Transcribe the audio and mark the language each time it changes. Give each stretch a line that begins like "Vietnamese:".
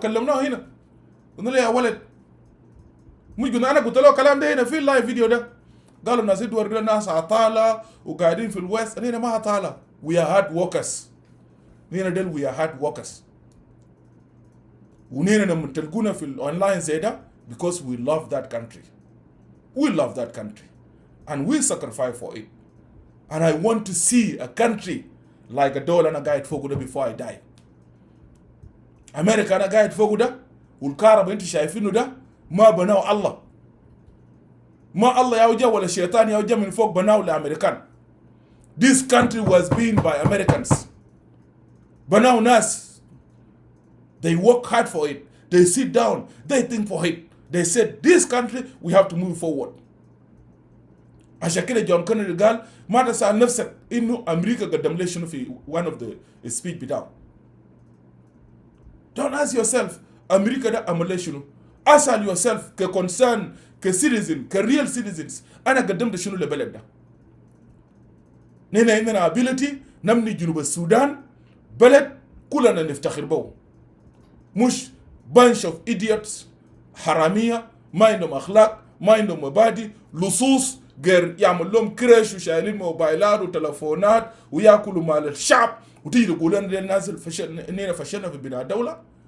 Arabic: كلمناه هنا قلنا له يا ولد، مش قلنا أنا قلت له كلام ده هنا في اللايف فيديو ده، قالوا الناس يدوروا ناس عطالة وقاعدين في الويست. هنا ما عطالة،
English: we are hard workers.
Arabic: هنا دل
English: we are hard workers.
Arabic: ونينا لما تلقونا في الاونلاين زي ده
English: because we love that country. We love that country and we sacrifice for it. And I want to see a country like a دولة
Arabic: أنا قاعد فوق ده
English: before I die.
Arabic: أمريكا أنا قاعد فوق ده والكهرباء أنت شايفينه ده ما بناه الله. ما الله يوجه ولا الشيطان يوجه من فوق بناه لأمريكان.
English: This country was built by Americans.
Arabic: بناه ناس.
English: They work hard for it. They sit down. They think for it. They said, this country, we have to move forward.
Arabic: عشان كده جون كينيدي قال ما تسأل نفسك إنه أمريكا قدم ليش شنو في
English: one of the speech
Arabic: بتاعه.
English: Don't ask yourself
Arabic: امريكا ده عمل شنو؟ اسال
English: yourself ككونسيرن كسيتيزن كريال سيتيزنز
Arabic: انا قدمت شنو للبلد ده؟ نحن عندنا ابيلتي نبني جنوب السودان بلد كلنا نفتخر به، مش
English: bunch of idiots
Arabic: حراميه ما عندهم اخلاق ما عندهم مبادئ لصوص غير يعمل لهم كرش وشايلين موبايلات وتلفونات وياكلوا مال الشعب وتيجي تقول لنا الناس اننا فشلنا في بناء الدوله.